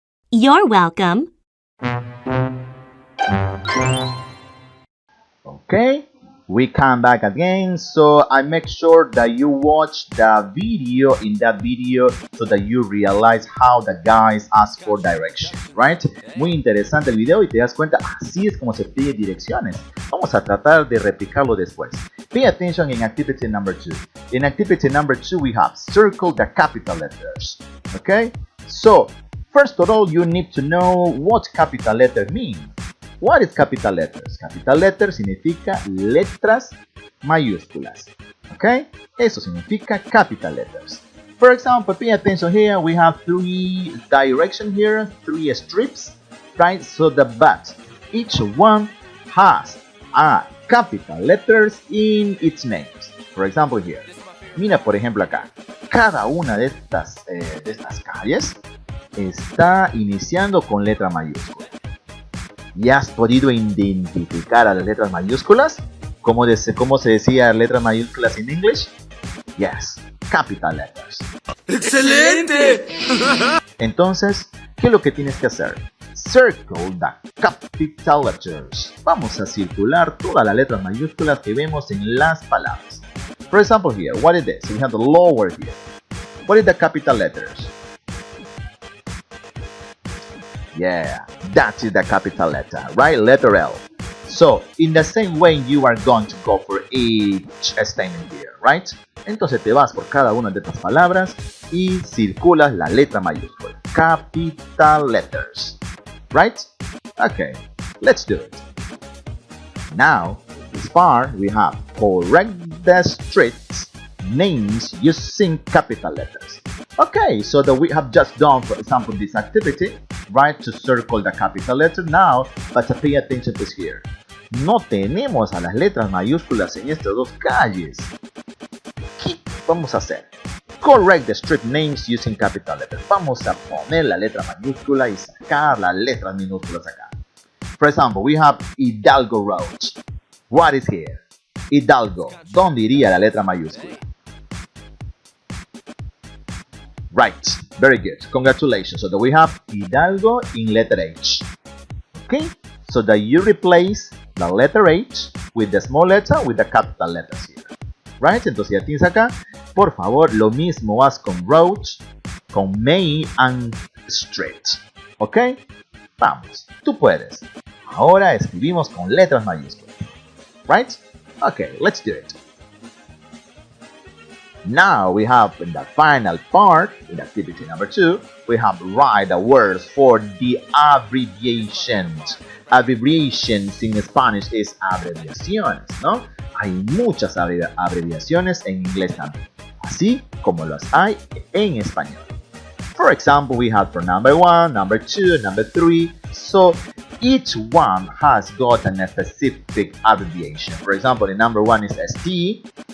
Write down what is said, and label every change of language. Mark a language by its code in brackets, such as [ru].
[en] You're welcome. Okay, we come back again, so I make sure that you watch the video in that video so that you realize how the guys ask for direction, right? [es] Muy interesante el video y te das cuenta, así es como se pide direcciones. Vamos a tratar de replicarlo después. [en] Pay attention in activity number 2. In activity number 2, we have circle the capital letters. Okay, so first of all, you need to know what capital letter means. What is capital letters? Capital letter [es] significa letras mayúsculas. [en] Okay, [es] eso significa [en] capital letters. For example, pay attention here. We have 3 directions here, 3 strips, right? So but each one has a capital letters in its names. For example, here. [es] Mira, por ejemplo, acá. Cada una de estas calles está iniciando con letra mayúscula. ¿Ya has podido identificar a las letras mayúsculas? ¿Cómo se decía letras mayúsculas en English? [en] Yes, capital letters. [es] ¡Excelente! Entonces, ¿qué es lo que tienes que hacer? [en] Circle the capital letters. [es] Vamos a circular todas las letras mayúsculas que vemos en las palabras. [en] For example here, what is this? We have the lower here. What is the capital letters? Yeah, that is the capital letter, right? Letter L. So, in the same way, you are going to go for each statement here, right? [es] Entonces te vas por cada una de estas palabras y circulas la letra mayúscula. [en] Capital letters, right? Okay, let's do it. Now, this part, we have correct the streets names using capital letters. Okay, so that we have just done, for example, this activity, right, to circle the capital letter. Now, but pay attention to here. [es] No tenemos a las letras mayúsculas en estas dos calles. ¿Qué vamos a hacer? [en] Correct the street names using capital letters. [es] Vamos a poner la letra mayúscula y sacar las letras minúsculas acá. [en] For example, we have Hidalgo Road. What is here? Hidalgo. [es] ¿Dónde iría la letra mayúscula? [en] Right, very good. Congratulations. So that we have Hidalgo in letter H. Okay, so that you replace the letter H with the small letter with the capital letters here. [es] Right, entonces ya tienes acá. Por favor, lo mismo haz con road, con main and street. Ok, vamos, tú puedes. Ahora escribimos con letras mayúsculas. [en] Right? Okay, let's do it. Now we have in the final part, in activity number 2, we have write the words for the abbreviations. Abbreviations in Spanish is abreviaciones, ¿no? [es] Hay muchas abreviaciones en inglés también, así como las hay en español. [en] For example, we have for number 1, number 2, number 3. So each one has got a specific abbreviation. For example, the number 1 is ST.